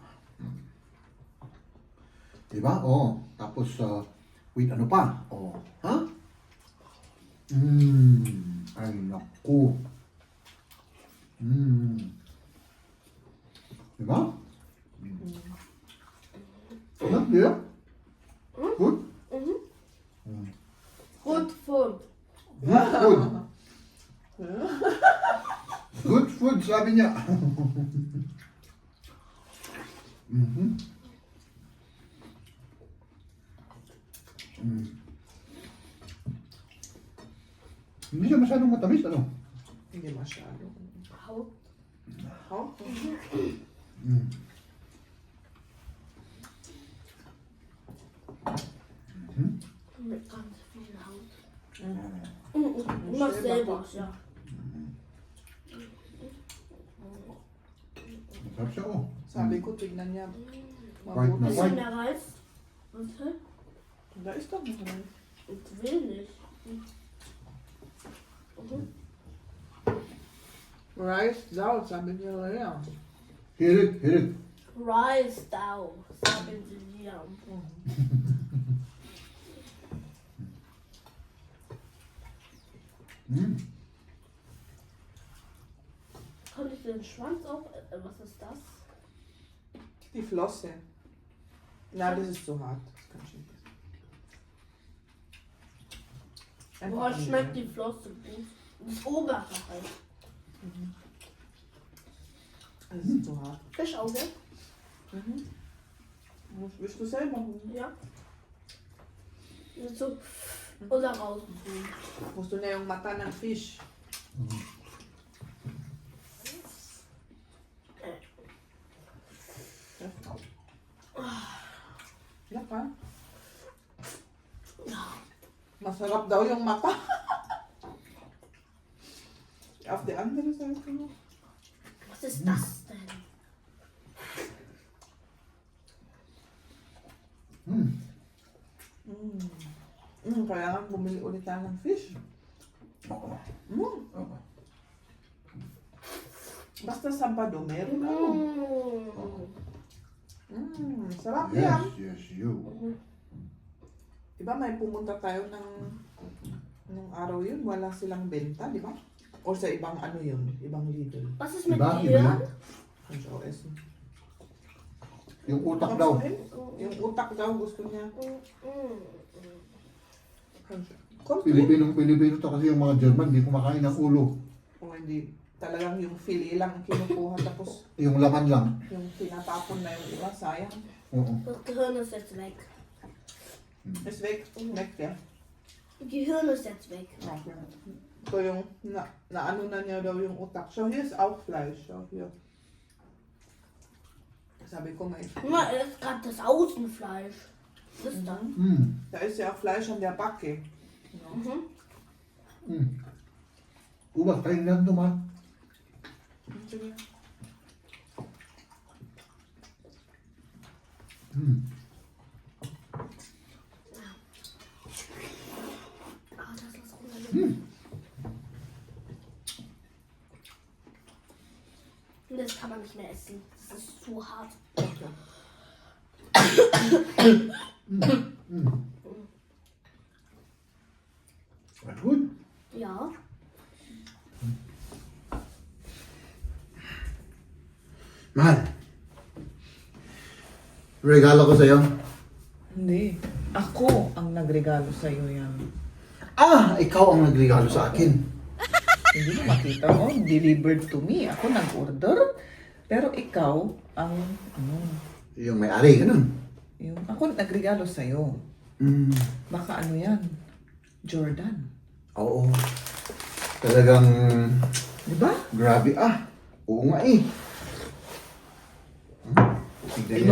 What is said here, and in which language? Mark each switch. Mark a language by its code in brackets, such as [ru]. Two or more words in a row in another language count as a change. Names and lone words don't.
[tl] Diba? Oh. Tapos, wait, ano pa? Oh. Ha? Ay, naku. Diba? Sarap, di ba? [en] Good? Good food. Good food. Good food, [tl] sabi niya. Mhm. Hindi siya masyadong matamis, ano? Hindi masyado. [en] How? Oh? [de] Mit ganz viel Haut. Mach selber, ja. [tl] Masarap siya, oh. Sabi ko, tignan niya. White na Mabuti. [en] white. [de] Bisschen mehr Reis. Warte. Da ist doch noch rein. Ich will nicht. [tl] Rice daw, sabi niya Lea. [en] Hit it, hit it. Rice down. [de] Sagen sie dir. Kann ich den Schwanz auch? Was ist das? Die Flosse. Na, das ist zu hart. Das kann ich nicht essen. Boah, schmeckt die Flosse gut. Das Oberhaar halt. Das ist zu hart. Fischauge? Willst du selber holen? Ja. So. Oder raus. Musst du [tl] na yung mata ng fish. Yaka. Masarap daw yung mata. [de] Auf die andere Seite noch. Was ist das denn? [tl] Kaya nga bumili ulit tayo ng fish. Oo. Oo. Basta Sabado, meron ako. Sarap [en] Yes, [tl] yan. [en] yes, you. [tl] Diba may pumunta tayo nung araw yun, wala silang benta, di ba? O sa ibang ano yun, ibang Lidl. [de] Was ist mit [tl] Iba, [de] Gehirn? Kann ich auch essen. [tl] Yung utak daw. Yung utak daw gusto niya. Konti. Pilipino to kasi yung mga German, hindi kumakain ng ulo. O hindi, talagang yung filet lang ang kinukuha tapos Yung laman lang. yung tinatapon na yung iba, sayang. Oo. [de] Das Gehirn ist jetzt weg. Ist weg, weg ja. Gehirn ist jetzt weg. [en] Okay. [tl] So yung, na ano na niya daw yung utak. [de] So hier ist auch Fleisch. So hier. Sabi ko may, Guck mal, er ist gerade das Außenfleisch. Das ist da. da ist ja auch Fleisch an der Backe. Ja. [tl] Ubas, kain lang ito, man. Sige. [de] Ah, das ist unangenehm. Das kann man nicht mehr essen. Das ist zu hart. [en] Okay. But good. [de] Ja. [tl] Mahal. Regalo ko sa'yo. Hindi. Ako ang nagregalo sa iyo yan. Ah, ikaw ang nagregalo sa akin. Hindi mo makita mo, [en] delivered to me. [tl] Ako nag-order. Pero ikaw ang ano, Yung may-ari, ganun. yung ako nagregalo sa iyo. Baka ano yan? Jordan. Oo. Talagang, Di ba? grabe ah. Oo nga eh. Tignan niyo